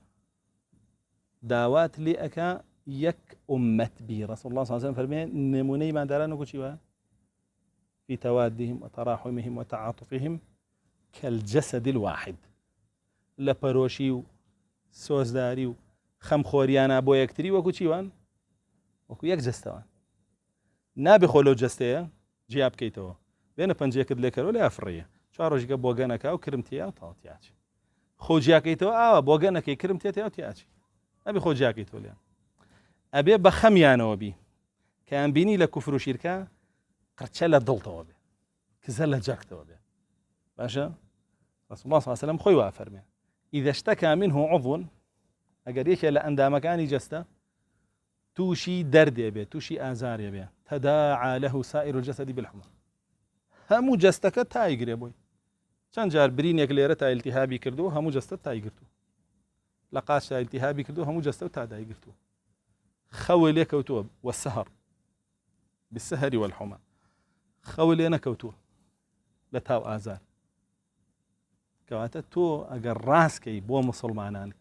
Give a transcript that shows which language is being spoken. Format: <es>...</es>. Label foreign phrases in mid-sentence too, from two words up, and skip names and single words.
<ckb>داوات لێ ئەکا یەک ئومەت بی</ckb> <ar>رسول الله صلی الله عليه وسلم</ar> <ckb>فەرمێ نمونەی ماداران وەکو چیوە</ckb> <ar>في توادهم وتراحمهم وتعاطفهم كالجسد الواحد</ar> <ckb>لە پەرۆشی و سۆزداری و خەمخۆریانە بۆ یەکتری وەکو چیوان وەکو یەک جەستەوان نابێ خۆ لەو جەستەیە جیا بکەیتەوە بێنە پەنجەیەکت لێکەرەوە لە ئافڕەیە چوار ڕۆژێکە بۆگەنەکە و کرمتیە و تاڵتیاچ خۆ جیاکەیتەوە ئاوە بۆگەنەکەی کرمتێتەوە تیاچی نابێ خۆ جیاکەیتەوە لیان ئەبێ بە خەمیانەوە بی کە ئەم بینی لە کوفر و شیرکە قرچە لە دڵتەوە بێ کزە لە جەکتەوە بێ باشە</ckb> <ar>رسول الله صلی الله عليه وسلم</ar> <ckb>خۆی وا فەرمێ</ckb> <ar>إذا اشتكى منه عضو</ar> <ckb>ئەگەر یەکێ لە ئەندامەکانی جەستە تووشی دەردێ بێ تووشی ئازارێ بێ</ckb> <ar>تەداعا له سائر الجسد بالحمى</ar> <ckb>هەموو جەستەکە تایگرێ بۆی چەند جار برینێک لێرە تا ئیلتیهابی کردو هەموو جەستە تایگرتو لە قاچ تا ئیلتیهابی کردو هەموو جەستە تا دایگرتو خەوە لێ کەوتووە</ckb> <ar>والسهر بالسهر والحمى</ar> <ckb>خەوە لێ نەکەوتووە لە تاو ئازار کەواتە تۆ ئەگەر ڕاستکەی بۆ مسلمانان کە</ckb>